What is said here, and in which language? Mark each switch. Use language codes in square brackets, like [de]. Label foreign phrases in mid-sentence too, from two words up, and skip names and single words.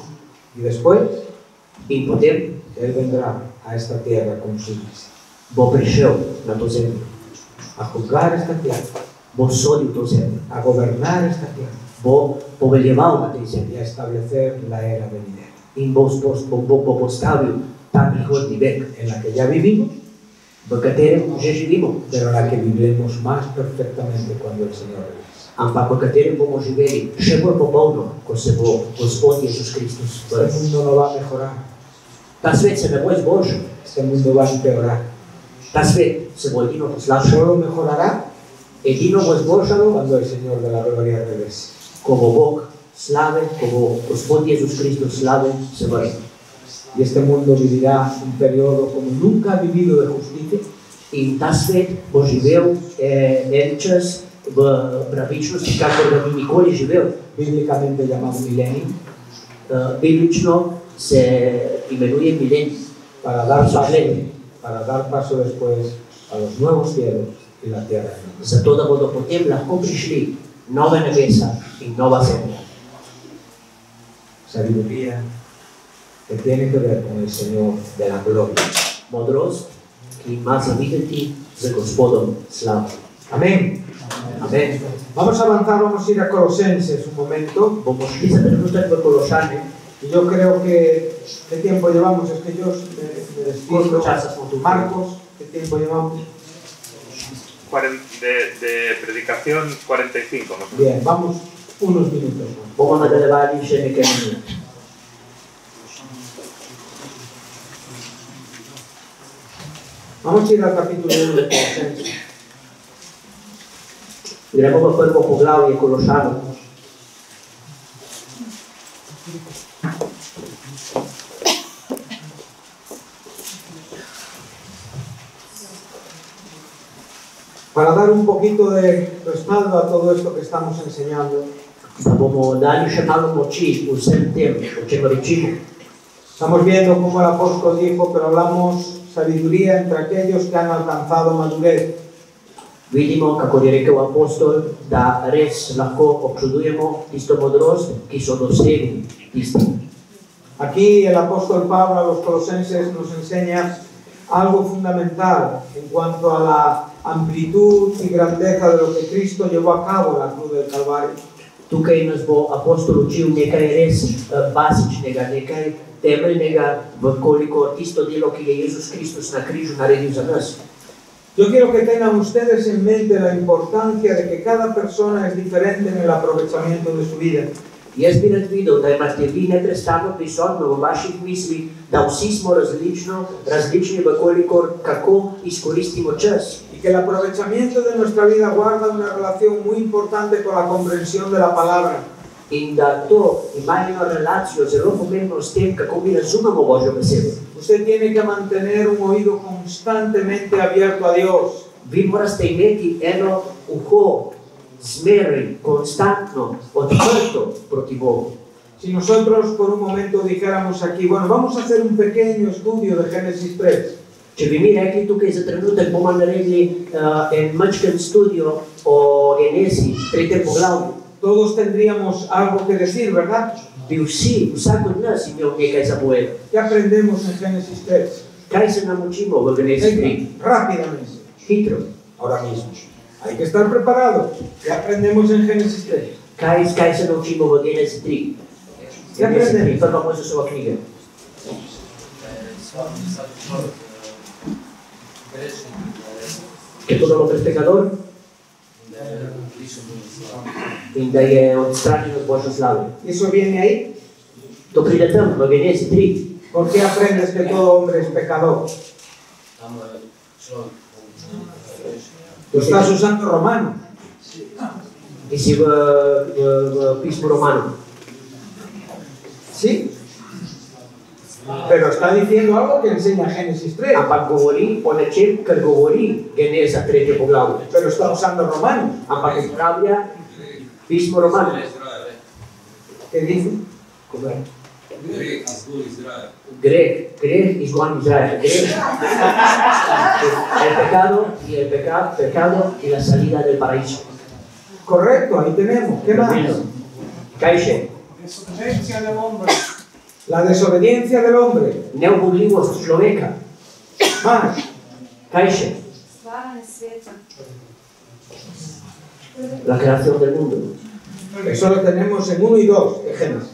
[es] Y después, [sl] In potem [es] Él vendrá a esta tierra como su iglesia, [sl] bo prišel na to zemljo, [es] a juzgar esta tierra, [sl] bo sodil to zemljo, [es] a gobernar esta tierra [sl] bo poveljeval na tej zemlji [es] y a establecer la era venidera, [sl] in bo postavil ta prihodnji vek, [es] en la que ya vivimos, [sl] v katerem že živimo, [es] pero en la que viviremos más perfectamente cuando el Señor regrese. [sl] ampak v katerem bomo živeli še bolj popolno, ko se bo Gospod Jezus Kristus [es] Este [sl] vrnil. [es] mundo no va a mejorar, [sl] Ta svet se ne bo izboljšal, [es] este mundo va a empeorar. [sl] ta svet se bo edino poslabšal, [es] Solo mejorará [sl] edino bo izboljšalo, [es] cuando el Señor de la gloria regrese. [sl] ko bo Bog slave, ko bo Gospod Jezus Kristus slave se vrnil. [es] Y este mundo vivirá un periodo como nunca ha vivido de justicia, [sl] In ta svet bo živel en čas v pravičnosti, kakor ga ni nikoli živel. [es] bíblicamente llamado milenio, [sl] Biblično se imenuje milenij, [es] para dar paso, Milenio. para dar paso después a los nuevos cielos y la tierra nueva. [sl] zato da bodo potem lahko prišli nove nebesa in nova zemlja. [es] Sabiduría que tiene que ver con el Señor de la gloria. [sl] Modrost, ki ima za videti z Gospodom slavo. [es] Amén. [sl] Amen. [es] Vamos a avanzar, vamos a ir a Colosenses un momento. [sl] Bomo šli za trenutek v Kološane, [es] Y yo creo que, ¿qué tiempo llevamos? Es que yo me despido. [sl] koliko časa smo tukaj? [es] Marcos, ¿qué tiempo llevamos? De predicación 45 más o menos. Bien, vamos unos minutos más. [sl] Bomo nadaljevali še nekaj minut. [es] Vamos a ir al capítulo 1 de Colosenses. [sl] Gremo v prvo poglavje Kološanov. [es] Para dar un poquito de respaldo a todo esto que estamos enseñando, [sl] Da bomo dali še malo moči vsem tem, o čemer rečimo. [es] estamos viendo cómo el apóstol dijo, pero hablamos sabiduría entre aquellos que han alcanzado madurez. [sl] Vidimo, kako je rekel apostol, da res lahko občudujemo tisto modrost, ki so dosegli tisti. [es] Aquí el apóstol Pablo a los colosenses nos enseña algo fundamental en cuanto a la amplitud y grandeza de lo que Cristo llevó a cabo en la cruz del Calvario. [sl] Tukaj nas bo apostol učil nekaj res basičnega, nekaj temeljnega, vkoliko tisto delo, ki je Jezus Kristus na križu naredil za nas. [es] Yo quiero que tengan ustedes en mente la importancia de que cada persona es diferente en el aprovechamiento de su vida. [sl] Jaz bi rad videl, da imate vi neprestano prisotno v vaših mislih, da vsi smo različni vkolikor kako izkoristimo čas. [es] Y que el aprovechamiento de nuestra vida guarda una relación muy importante con la comprensión de la palabra. [sl] In da to ima eno relacijo zelo pomembno s tem, kako mi razumemo Božjo besedo. [es] Usted tiene que mantener un oído constantemente abierto a Dios. [sl] Vi morate imeti eno uho zmeraj, konstantno, odprto proti Bogu. [es] Si nosotros por un momento dijéramos aquí, bueno, vamos a hacer un pequeño estudio de Génesis 3. [sl] Če bi mi rekli tukaj za trenutek, bomo naredili en majčken studio o Genezi, 3. poglavju. [es] todos tendríamos algo que decir, ¿verdad? [sl] Bi vsi, vsak od nas imel nekaj za povedati. [es] ¿Qué aprendemos en Génesis 3? [sl] Kaj se naučimo v Genezi 3? [es] Rápidamente, [sl] Hitro. [es] ahora mismo. Hay que estar preparados. ¿Qué aprendemos en Génesis 3? [sl] Kaj se naučimo v Genezi 3? Genezi 3, prva Mojzesova knjiga. [es] Que todo lo que es pecador [sl] in da je odstranjen od Božje slave. [es] ¿Y eso viene ahí? [sl] To pride tam, v Genezi 3. [es] ¿Por qué aprendes que todo hombre es pecador? Lo estás usando romano. [sl] Ti si v pismu Romanu. [es] ¿Sí? Pero está diciendo algo que enseña Génesis 3. [sl] Ampak govori o nečem, kar govori Geneza 3. poglavje. [es] Pero está usando romano. [sl] Ampak uporablja pismo Romanu. [es] ¿Qué dice? [sl] Greh, izgon Izrael. Greh, [es] el pecado y la salida del paraíso. Correcto, ahí tenemos. ¿Qué más? [sl] Kaj še? [es] Desobediencia del hombre. La desobediencia del hombre. [sl] Neubogljivost človeka. [es] Más. [sl] Kaj še? [es] La creación del mundo. Eso lo tenemos en 1 y 2 de Génesis.